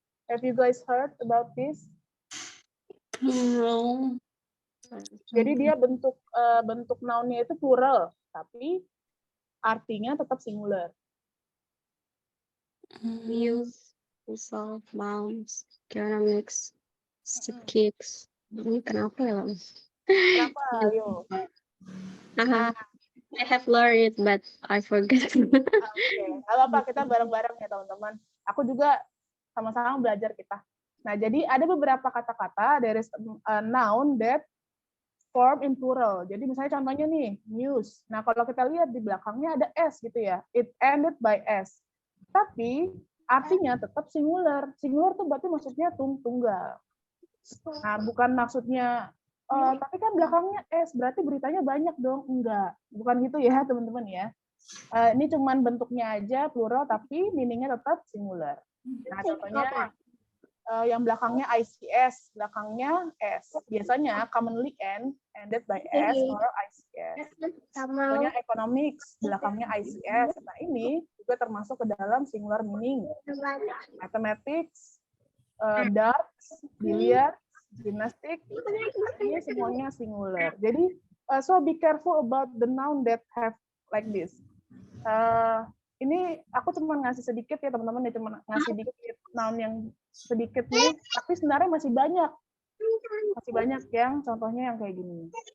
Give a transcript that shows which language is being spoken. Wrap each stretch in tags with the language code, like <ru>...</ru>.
<en>Have you guys heard about this? Plural.</en> <id>Jadi dia bentuk nounnya itu plural, tapi artinya tetap singular.</id> <en>Views, result, mounts, economics, kicks.</en> <id>Ini kenapa ya, Bang? Kenapa? Ayo.</id> <en>I have learned it, but I forget.</en> <id>Oke, apa kita bareng-bareng ya teman-teman. Aku juga sama-sama belajar kita. Nah, jadi ada beberapa kata-kata there is a noun that form in plural. Jadi misalnya contohnya nih, news. Nah, kalau kita lihat di belakangnya ada s gitu ya.</id> <en>It ended by s.</en> <id>Tapi artinya tetap singular. Singular tuh berarti maksudnya tunggal. Nah, bukan maksudnya tapi kan belakangnya S, berarti beritanya banyak dong. Enggak, bukan gitu ya teman-teman ya. Ini cuman bentuknya aja plural tapi meaningnya tetap singular. Nah, contohnya yang belakangnya ICS, belakangnya S.</id> <en>Biasanya commonly ended by S or ICS.</en> <id>Contohnya economics, belakangnya ICS. Nah, ini juga termasuk ke dalam singular meaning.</id> <en>Mathematics, darts, billiard, gymnastics, ini semuanya singular. Jadi, so be careful about the noun that have like this.</en> <id>Ini aku cuma ngasih sedikit ya teman-teman, ya cuma ngasih dikit noun yang sedikit nih, tapi sebenarnya masih banyak yang contohnya yang kayak gini.</id>